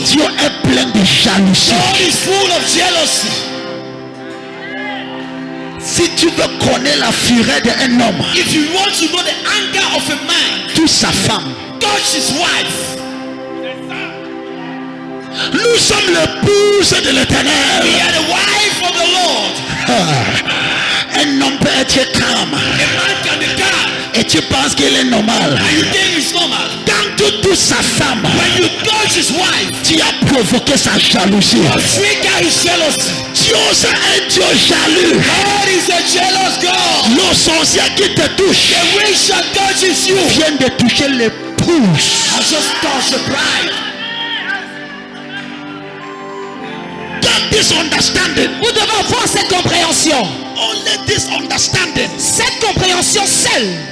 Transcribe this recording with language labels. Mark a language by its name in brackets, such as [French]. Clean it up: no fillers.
[French] Dieu est plein de jalousie. [English] God is full of jealousy. [French] Si tu veux connaître la fureur d'un homme, [English] If you want to know the anger of a man, [French] touche sa femme. [English] touch his wife. [French] Nous sommes l'épouse de [English] We [French] l'Éternel. [English] are the wife of the Lord. [French] Un homme peut être calme [English] A man can be calm, [French] et tu penses qu'il est normal. [English] and you think it's normal. [French] Quand tu touches sa femme, [English] When you touch his wife, [French] tu as provoqué sa jalousie. [English] you trigger his jealousy. [French] Dieu c'est un Dieu jaloux. [English] God is a jealous God. [French] Le sorcier qui te touche [English] The witch that touches you [French] vient de toucher l'épouse. [English] has just touched the bride. Get this understanding. [French] Vous devez avoir cette compréhension. [English] Only this understanding [French] Cette compréhension seule